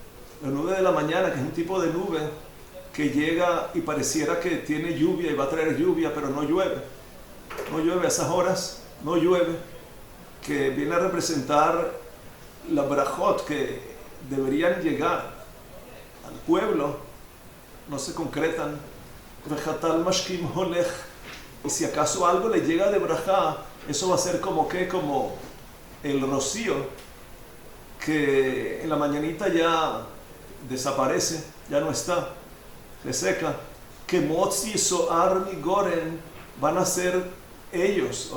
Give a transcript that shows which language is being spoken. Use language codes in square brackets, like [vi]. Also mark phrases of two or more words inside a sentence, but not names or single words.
[es] que es un tipo de nube que llega y pareciera que tiene lluvia y va a traer lluvia, pero no llueve a esas horas, no llueve, que viene a representar la brajot que deberían llegar al pueblo, no se concretan. [he] וכטל משכים הולך, [es] y si acaso algo le llega de brajá, eso va a ser como el rocío que en la mañanita ya desaparece, ya no está, se seca. [he] כמוץ יסוער מגורן, [es] van a ser ellos.